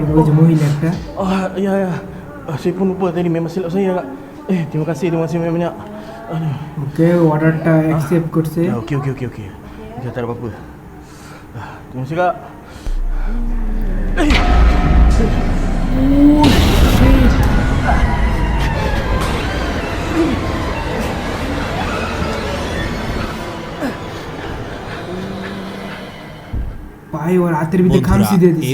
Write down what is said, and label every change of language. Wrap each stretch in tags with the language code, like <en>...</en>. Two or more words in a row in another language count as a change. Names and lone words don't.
<bn>ওই যে মহিলা একটা।</bn> <ms>Ya, ya. Saya pun lupa tadi memang silap saya. Terima kasih banyak. Aduh.</ms> <bn>ওকে, অর্ডারটা অ্যাকসেপ্ট করছে।</bn> <ms>Ya, okey. Dah tak ada apa-apa. Terima kasih, Kak.</ms> <bn>ভাই ওর হাতের ভিতরে খামচি দিয়ে দিছে।</bn>